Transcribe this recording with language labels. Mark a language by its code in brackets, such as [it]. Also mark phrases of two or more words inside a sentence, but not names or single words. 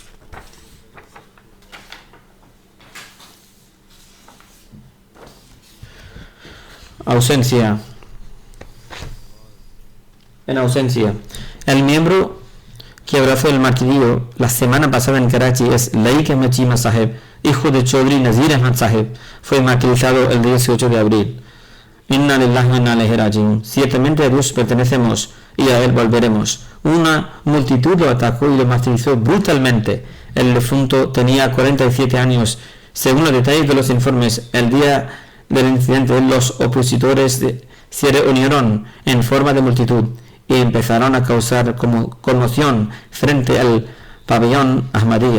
[es] Ausencia. En ausencia, el miembro que abrazó el martirio la semana pasada en Karachi es Laik Ahmed Chima Saheb, hijo de Chaudhry Nazir Ahmad Saheb. Fue martirizado el 18 de abril. [ar] إنا لله وإنا إليه راجعون. [es] Ciertamente a Dios pertenecemos y a él volveremos. Una multitud lo atacó y lo martirizó brutalmente. El difunto tenía 47 años. Según los detalles de los informes, el día del incidente los opositores se reunieron en forma de multitud y empezaron a causar conmoción frente al pabellón Ahmadiyya.